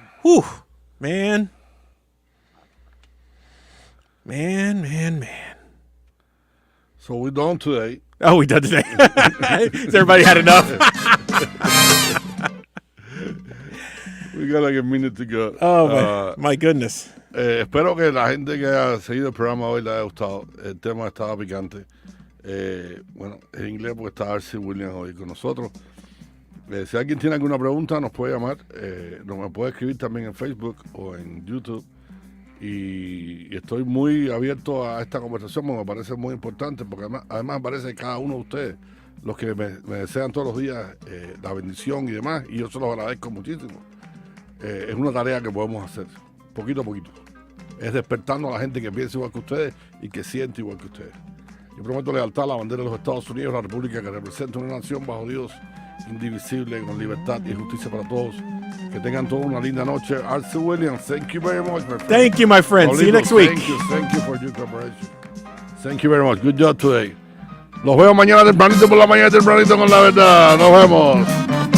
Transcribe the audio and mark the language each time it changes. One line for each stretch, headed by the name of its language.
English: Whew. Man. Man. So we're done today. Oh, we done today. Has everybody had enough? We got like a minute to go. Oh, my goodness.
Spanish: Espero que la gente que haya seguido el programa hoy le haya gustado. El tema estaba picante. Bueno, en inglés porque está Arce Williams hoy con nosotros. Si alguien tiene alguna pregunta, nos puede llamar. Nos puede escribir también en Facebook o en YouTube. Y estoy muy abierto a esta conversación, porque me parece muy importante, porque además me parece que cada uno de ustedes, los que me desean todos los días la bendición y demás, y yo se los agradezco muchísimo. Es una tarea que podemos hacer, poquito a poquito. Es despertando a la gente que piensa igual que ustedes y que siente igual que ustedes. Yo prometo lealtad a la bandera de los Estados Unidos, la república que representa una nación bajo Dios, indivisible, con libertad y justicia para todos. Que tengan toda una linda noche.
English: Arce Williams, thank you very much, my friend. Thank you, my friend. See you next week. Thank you for your cooperation. Thank you very much. Good job today.
Spanish: Los veo mañana tempranito por la mañana, tempranito con la verdad. Nos vemos.